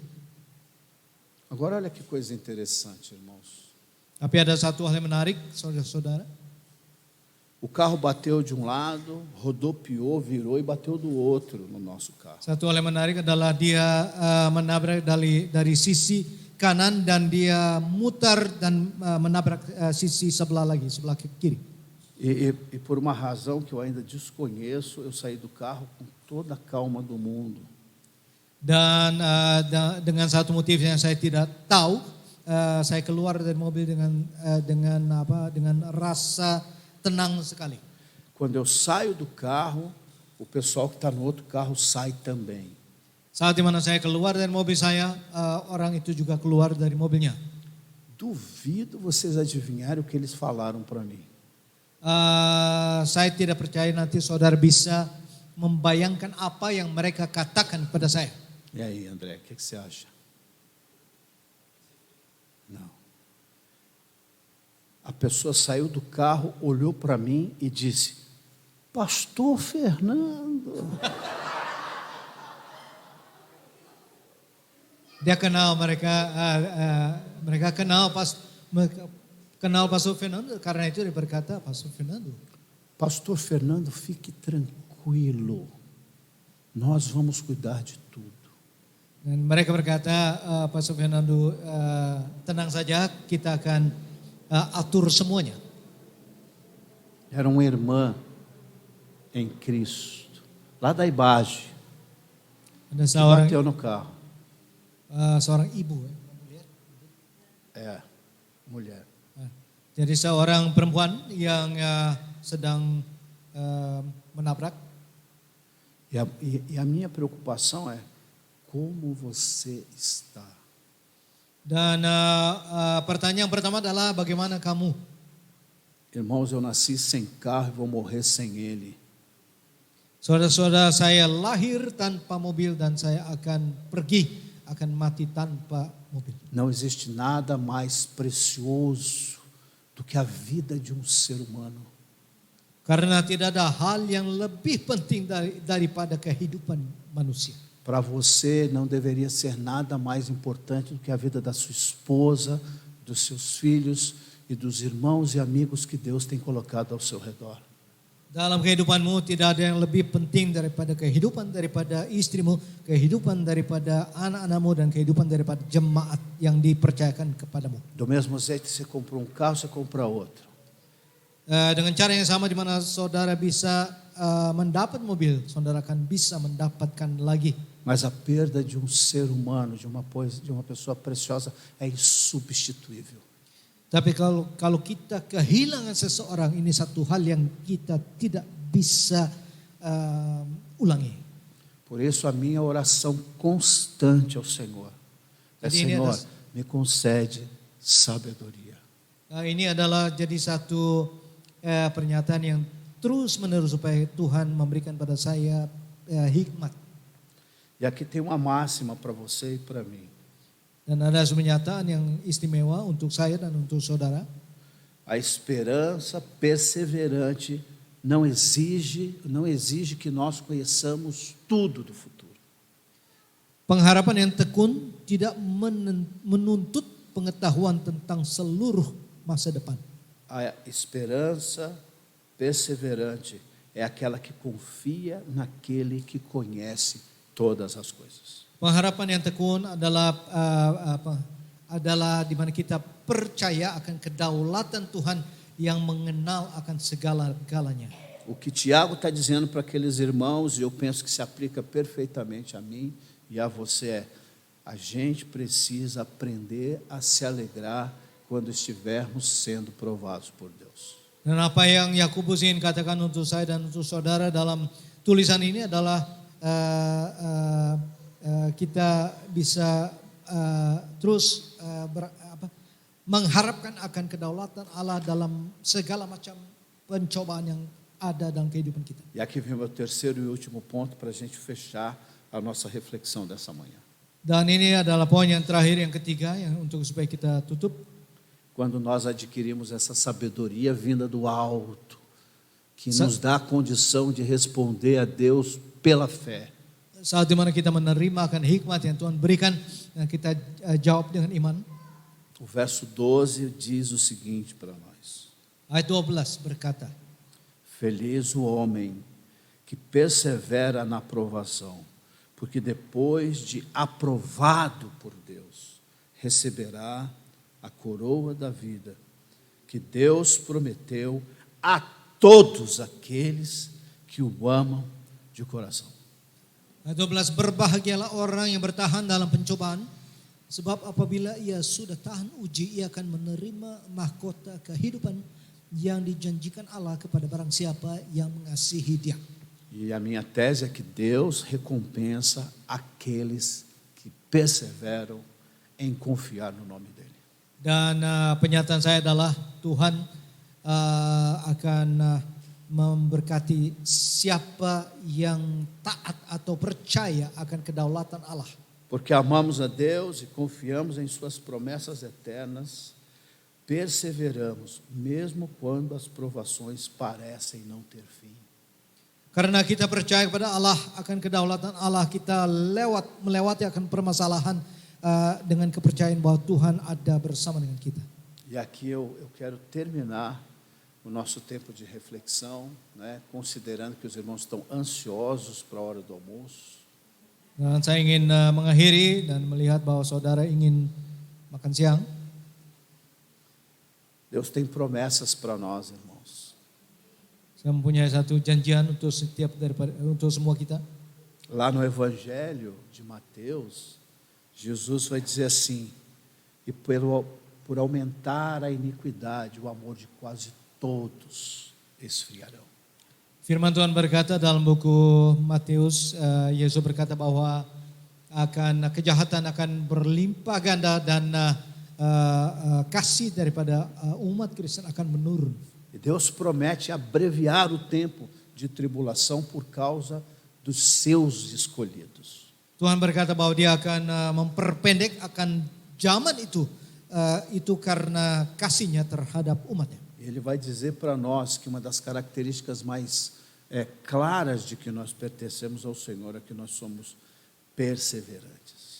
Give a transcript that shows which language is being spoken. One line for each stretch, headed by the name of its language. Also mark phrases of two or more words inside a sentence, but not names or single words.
Portuguese: Agora olha que coisa interessante, irmãos.
Indonesian: Tapi ada satu hal yang menarik, saudara-saudara.
Portuguese: O carro bateu de um lado, rodopiou, virou e bateu do outro no nosso carro.
Indonesian: Satu hal yang menarik adalah dia menabrak dari sisi kanan dan dia mutar dan menabrak sisi sebelah kiri.
Portuguese: E por uma razão que eu ainda desconheço, eu saí do carro com toda a calma do mundo.
Indonesian: Dan dengan satu motif yang saya tidak tahu, saya keluar dari mobil dengan rasa tenang sekali.
Portuguese: Quando eu saio do carro, o pessoal que está no outro carro sai também.
Indonesian: Saat di mana saya keluar dari mobil saya, orang itu juga keluar dari mobilnya.
Portuguese: Duvido vocês adivinharem o que eles falaram para mim.
Indonesian: Saya tidak percaya nanti saudara bisa membayangkan apa yang mereka katakan kepada saya.
Portuguese: E aí, André, o que você acha? Não. A pessoa saiu do carro, olhou para mim e disse: Pastor Fernando.
Indonesian: Dia kenal mereka kenal Pastor Fernando, karena itu dia berkata, Pastor Fernando.
Portuguese: Pastor Fernando, fique tranquilo. Nós vamos cuidar de tudo.
Indonesian: Dan mereka berkata, Pastor Fernando, tenang saja, kita akan atur semuanya.
Portuguese: Era uma irmã em Cristo, lá da Ibage,
Indonesian: Ada
Portuguese: que
Indonesian: seorang
Portuguese: bateu no carro.
Indonesian: Seorang ibu.
Portuguese: Mulher.
Indonesian: Jadi seorang perempuan yang sedang menabrak.
Portuguese: E a minha preocupação é como você está.
Indonesian: Dan pertanyaan pertama adalah bagaimana kamu?
Portuguese: Irmãos, eu nasci sem carro e vou morrer sem ele.
Indonesian: Saudara-saudara, saya lahir tanpa mobil dan saya akan pergi, akan mati tanpa mobil.
Portuguese: Não existe nada mais precioso do que a vida de um ser humano.
Indonesian: Karena tidak ada hal yang lebih penting daripada kehidupan manusia.
Portuguese: Para você não deveria ser nada mais importante do que a vida da sua esposa, dos seus filhos e dos irmãos e amigos que Deus tem colocado ao seu redor.
Indonesian: Dalam kehidupanmu tidak ada yang lebih penting daripada kehidupan daripada istrimu, kehidupan daripada anak-anakmu dan kehidupan daripada jemaat yang dipercayakan kepadamu.
Portuguese: Do mesmo jeito que você comprou um carro, você compra outro.
Indonesian: Dengan cara yang sama di mana saudara bisa mendapat mobil, saudara akan bisa mendapatkan lagi.
Portuguese: Mas a perda de um ser humano, de uma pessoa preciosa, é insubstituível.
Indonesian: Tapi kalau kita kehilangan seseorang, ini satu hal yang kita tidak bisa ulangi.
Portuguese: Por isso a minha oração constante ao Senhor é: Senhor, me concede sabedoria.
Indonesian: Ini adalah jadi satu pernyataan yang terus menerus supaya Tuhan memberikan pada saya hikmat.
Portuguese: E aqui tem uma máxima para você e para mim.
Indonesian: Dan ada pernyataan yang istimewa untuk saya dan untuk saudara.
Portuguese: A esperança perseverante não exige que nós conheçamos tudo do futuro.
Indonesian: Pengharapan yang tekun tidak menuntut pengetahuan tentang seluruh masa depan.
Portuguese: A esperança perseverante é aquela que confia naquele que conhece todas as coisas.
Indonesian: Pengharapan yang tekun adalah di mana kita percaya akan kedaulatan Tuhan yang mengenal akan segala-galanya.
Portuguese: O que Tiago está dizendo para aqueles irmãos, e eu penso que se aplica perfeitamente a mim e a você, a gente precisa aprender a se alegrar quando estivermos sendo provados por Deus.
Indonesian: Dan apa yang Yakobus ingin katakan untuk saya dan untuk saudara dalam tulisan ini adalah kita bisa terus mengharapkan akan kedaulatan Allah dalam segala macam pencobaan yang ada dalam kehidupan kita.
Portuguese: E aqui vem o meu terceiro e último ponto para a gente fechar a nossa reflexão dessa manhã.
Indonesian: Dan ini adalah poin yang terakhir, yang ketiga, yang untuk supaya kita tutup.
Portuguese: Quando nós adquirimos essa sabedoria vinda do alto, que nos dá a condição de responder a Deus pela fé.
Indonesian: Saat dimana kita menerima akan hikmat yang Tuhan berikan, yang kita jawab dengan iman.
Portuguese: O verso 12 diz o seguinte para nós.
Indonesian: Ayat 12 berkata,
Portuguese: Feliz o homem que persevera na aprovação, porque depois de aprovado por Deus, receberá a coroa da vida que Deus prometeu a todos aqueles que o amam de coração.
Indonesian: Ayat 12, berbahagialah orang yang bertahan dalam pencobaan, sebab apabila ia sudah tahan uji, ia akan menerima mahkota kehidupan yang dijanjikan Allah kepada barang siapa yang mengasihi Dia.
Portuguese: E a minha tese é que Deus recompensa aqueles que perseveram em confiar no nome dele.
Indonesian: Dan pernyataan saya adalah Tuhan akan memberkati siapa yang taat atau percaya akan kedaulatan Allah.
Portuguese: Porque amamos a Deus e confiamos em suas promessas eternas, perseveramos mesmo quando as provações parecem não ter fim.
Indonesian: Karena kita percaya kepada Allah, akan kedaulatan Allah, kita melewati akan permasalahan dengan kepercayaan bahwa Tuhan ada bersama dengan kita.
Portuguese: E aqui eu quero terminar o nosso tempo de reflexão, né, considerando que os irmãos estão ansiosos para a hora do almoço.
Indonesian: Dan saya ingin mengakhiri dan melihat bahwa saudara ingin makan siang.
Portuguese: Deus tem promessas para nós, irmãos.
Indonesian: Saya mempunyai satu janjian untuk untuk semua kita.
Portuguese: Lá no Evangelho de Mateus, Jesus vai dizer assim: e por aumentar a iniquidade, o amor de quase todos esfriarão.
Indonesian: Firman Tuhan berkata dalam buku Matius, Yesus berkata bahwa kejahatan akan berlimpah ganda dan kasih daripada umat Kristen akan menurun.
Portuguese: E Deus promete abreviar o tempo de tribulação por causa dos seus escolhidos.
Indonesian: Tuhan berkata bahwa Dia akan memperpendek akan zaman itu karena kasihnya terhadap umatnya.
Portuguese: Ele vai dizer para nós que uma das características mais claras de que nós pertencemos ao Senhor é que nós somos perseverantes.